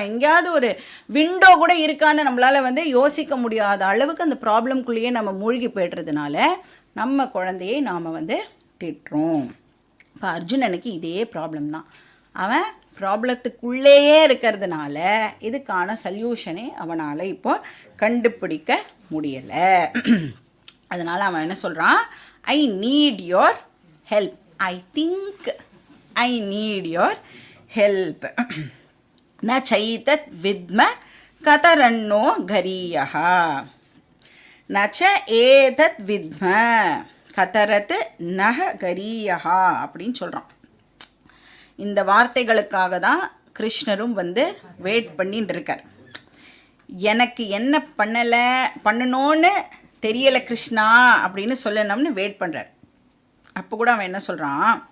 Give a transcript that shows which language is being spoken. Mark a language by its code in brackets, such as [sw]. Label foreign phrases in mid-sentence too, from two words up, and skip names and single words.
[ta] எங்கேயாவது ஒரு விண்டோ கூட இருக்கான்னு நம்மளால் யோசிக்க முடியாத அளவுக்கு அந்த ப்ராப்ளம்குள்ளேயே நம்ம மூழ்கி போய்டுறதுனால நம்ம குழந்தையை நாம் திட்டுறோம். இப்போ அர்ஜுனனுக்கு இதே ப்ராப்ளம் தான். அவன் ப்ராப்ளத்துக்குள்ளேயே இருக்கிறதுனால இதுக்கான சல்யூஷனே அவனால் இப்போ கண்டுபிடிக்க முடியலை. அதனால் அவன் என்ன சொல்கிறான்? [en] I need your help, I think I need your help. [sa] न चैतत् विद्म कतरन्नो घरीयः न च एतत् विद्म कतरत् नह घरीयः [ta] அப்படின்னு சொல்கிறான். இந்த வார்த்தைகளுக்காக தான் கிருஷ்ணரும் வெயிட் பண்ணிட்டு இருக்கார். எனக்கு என்ன பண்ணணும்னு தெரியலை கிருஷ்ணா அப்படின்னு சொல்லணும்னு வெயிட் பண்ணுறார். அப்போ கூட அவன் என்ன சொல்கிறான்?